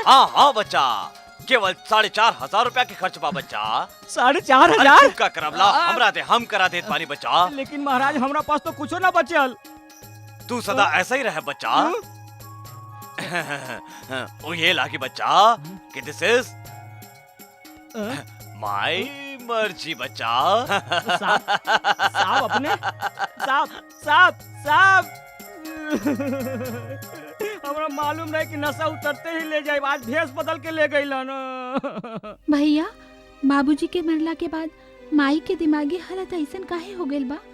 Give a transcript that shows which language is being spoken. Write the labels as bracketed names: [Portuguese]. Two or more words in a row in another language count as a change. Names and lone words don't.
[Bhojpuri] हाँ हाँ बच्चा, केवल 4,500 रुपया के खर्च बा बच्चा। 4,500? का करवला हमरा दे, हम करा देत पानी बच्चा। लेकिन महाराज हमरा पास तो कुछो ना बचल। तू सदा ऐसा ही रहे बच्चा। वो ये लागी बच्चा कि [English] this is my [Bhojpuri] मर्जी बच्चा। साहब अपने साहब हमरा मालूम रहे कि नशा उतरते ही ले जाए, आज भेष बदल के ले गई ना। भैया बाबूजी के मरला के बाद माई के दिमागी हालत ऐसन काहे हो गइल बा?